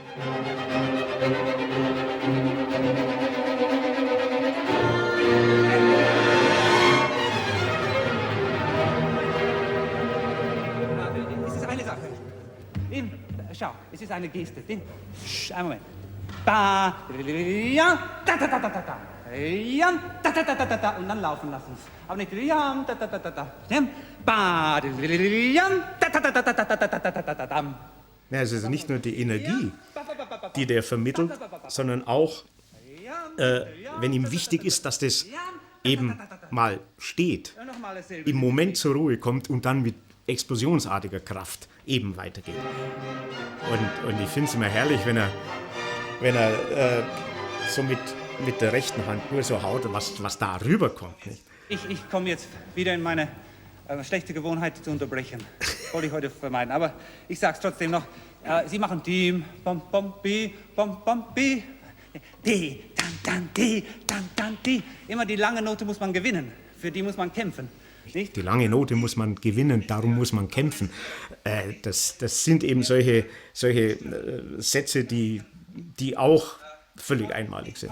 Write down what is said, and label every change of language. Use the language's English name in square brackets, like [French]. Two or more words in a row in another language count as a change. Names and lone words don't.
[German] Es ist eine Sache. Schau, es ist eine Geste. Einen Moment. Da, ja, da, da, da, da, da, da. Ja, da, da, da, da, da, da. Und dann laufen lassen. Aber nicht ja, da, da, da, da, da. Ba, ja, da, da, da, da, da, da, da, da, da, da, da. Ja, es ist nicht nur die Energie, die der vermittelt, sondern auch, wenn ihm wichtig ist, dass das eben mal steht, im Moment zur Ruhe kommt und dann mit explosionsartiger Kraft eben weitergeht. Und ich finde es immer herrlich, wenn er so mit der rechten Hand nur so haut, was da rüberkommt. Nicht? Ich komme jetzt wieder in meine schlechte Gewohnheit zu unterbrechen. Wollte ich heute vermeiden. Aber ich sag's trotzdem noch. Sie machen Team, bom, bom, bi, bom, bom, bi. D, dann, D, dann, D. Immer die lange Note muss man gewinnen. Für die muss man kämpfen. Nicht? Die lange Note muss man gewinnen, darum muss man kämpfen. Das sind eben solche Sätze, die auch völlig einmalig sind.